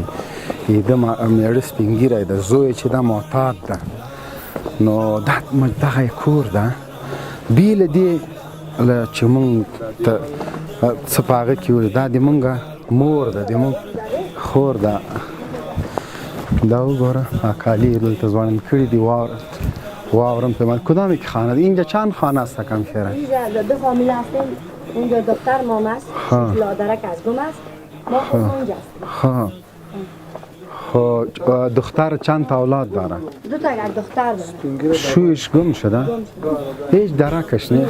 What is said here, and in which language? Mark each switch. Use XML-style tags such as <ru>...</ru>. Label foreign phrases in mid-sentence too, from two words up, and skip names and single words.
<ps>د میړه سپین ږیری ده، زوی چې ده معتاد ده، نو دغه یې کور ده. بې له دې چې مونږ ته څه په هغه کې وایو، دا د مونږ مور ده، د مونږ خور ده. دا وګوره کالی دلته ځوانان کړي دي، واورم پیمان.</ps> <fa>کدام یک خانه ده؟ اینجا چند خانه است کم شهره؟ اینجا 2 فامیل هستیم. اونجا دختر مام است، لادرک از گم است، ما خود اونجا هستیم. خب دختر چند تا اولاد داره؟ 2 تا یک دختر داره. شویش گم شده؟ هیچ درکش نیست؟</fa>